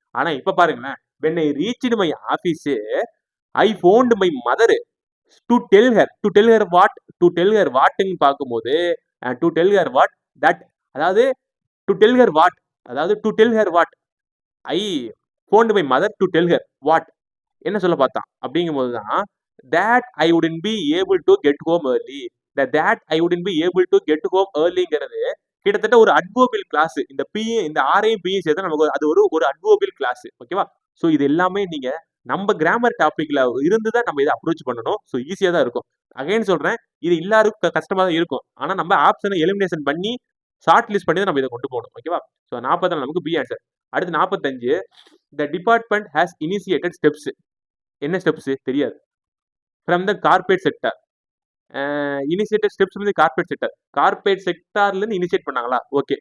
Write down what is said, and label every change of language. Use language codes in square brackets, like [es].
[en] ஆனா இப்ப பாருங்களேன், when I reached my office I found my mother to tell her what, to tell her what [ta] ன்னு பார்க்கும்போது [en] to tell her what, that அதாவது to tell her what, அதாவது to tell her what I found my mother to tell her what, [ta] என்ன சொல்ல பார்த்தான் அப்படிங்கும்போது தான் [en] that I wouldn't be able to get home early, that I wouldn't be able to get home earlyங்கிறது [ta] கிட்டத்தட்ட ஒரு adverbial clause. இந்த B, இந்த ஆரையும் பியும் சேர்த்து நமக்கு அது ஒரு அட்வர்பியல் கிளாஸ். ஓகேவா, ஸோ இது எல்லாமே நீங்க நம்ம கிராமர் டாபிக்ல இருந்து தான் நம்ம இதை அப்ரோச் பண்ணணும். ஸோ ஈஸியா தான் இருக்கும். அகைன் சொல்றேன், இது எல்லாருக்கும் கஷ்டமா தான் இருக்கும். ஆனா நம்ம ஆப்ஷனை எலிமினேஷன் பண்ணி ஷார்ட் லிஸ்ட் பண்ணி தான் நம்ம இதை கொண்டு போகணும். ஓகேவா, ஸோ 44 நமக்கு பி ஆன்சர். [en] அடுத்து 45, the department has initiated steps. [ta] என்ன ஸ்டெப்ஸ் தெரியாது, [en] from the corporate sector. [ta] Initiated steps வந்து கார்பரேட் செக்டார்ல இருந்து இனிஷியேட் பண்ணாங்களா? ஓகே.